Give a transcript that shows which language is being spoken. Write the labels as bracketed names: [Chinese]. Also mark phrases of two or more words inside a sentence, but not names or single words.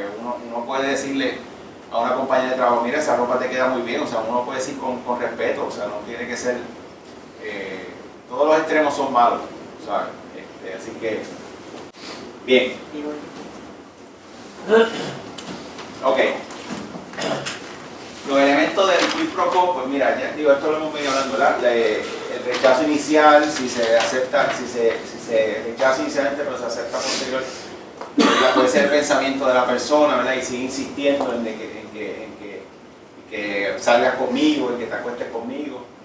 [Spanish] Uno puede decirle a una compañera de trabajo, mira, esa ropa te queda muy bien, o sea, uno puede decir con respeto, o sea, no tiene que ser, todos los extremos son malos, ¿sabes? Así que, bien. Ok. Los elementos del [Latin] quid pro quo, [Spanish] pues mira, ya digo, esto lo hemos venido hablando, ¿verdad? El rechazo inicial, si se rechaza inicialmente pero se acepta posterior, puede ser el pensamiento de la persona, ¿verdad? Y sigue insistiendo en que salgas conmigo, en que te acuestes conmigo.